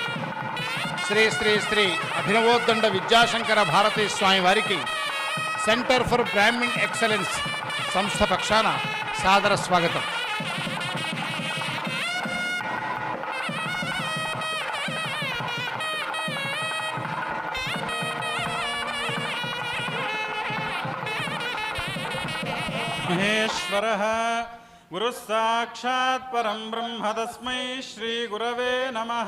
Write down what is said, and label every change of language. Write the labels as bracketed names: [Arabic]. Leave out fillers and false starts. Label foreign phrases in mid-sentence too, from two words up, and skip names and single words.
[Telugu] శ్రీ శ్రీ శ్రీ అభినవోద్దండ విద్యాశంకర భారతీ స్వామి వారికి సెంటర్ ఫర్ బ్రాహ్మిన్ ఎక్సలెన్స్ సంస్థ పక్షాన సాదర స్వాగతం. [Sanskrit] महेश्वरः गुरुः साक्षात् परं ब्रह्म तस्मै श्री गुरवे नमः.